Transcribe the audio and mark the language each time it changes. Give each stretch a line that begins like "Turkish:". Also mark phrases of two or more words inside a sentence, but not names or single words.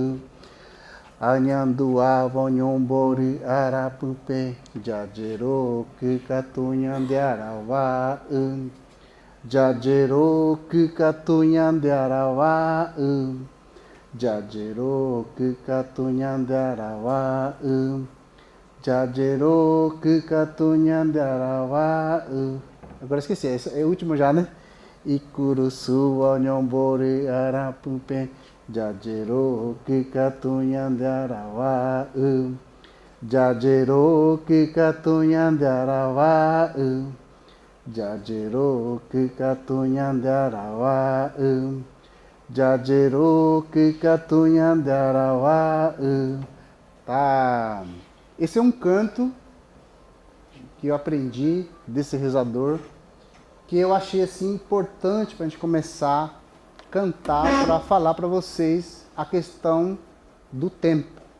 Guarani: Anhanduava Nhombori Arapupe Jajero Kikatunyandearawa Jajero Kikatunyandearawa Jajero Kikatunyandearawa Jajero Kikatunyandearawa
Portuguese: Agora esqueci, esse é o último já, né?
Guarani: Ikurusu Nhombori Arapupe Jajero Kikatunyandearawa Jajero Kikatunyandearawa Jajero Kikatunyandearawa Jajero Kikatunyandearawa.
Portuguese: Tá. Esse é um canto que eu aprendi desse rezador, que eu achei assim importante para a gente começar a cantar, para falar para vocês a questão do tempo.